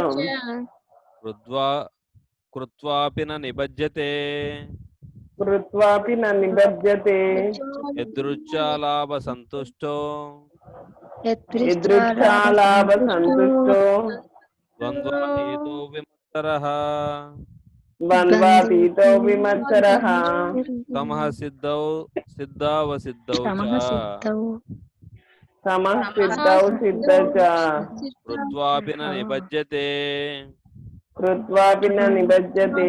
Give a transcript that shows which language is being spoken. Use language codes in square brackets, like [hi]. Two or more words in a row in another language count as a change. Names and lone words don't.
[sa] कृत्वापि न निबध्यते कृत्वापि न निबध्यते यदृच्छालाभसन्तुष्टो यदृच्छालाभसन्तुष्टो द्वन्द्वातीतो విమత్సరః ద్వంద్వాతీతో విమత్సరః సమః సిద్ధావసిద్ధౌ చ సమః సిద్ధౌ సిద్ధౌ చ కృత్వాపి న నిబధ్యతే కృత్వాపి న నిబధ్యతే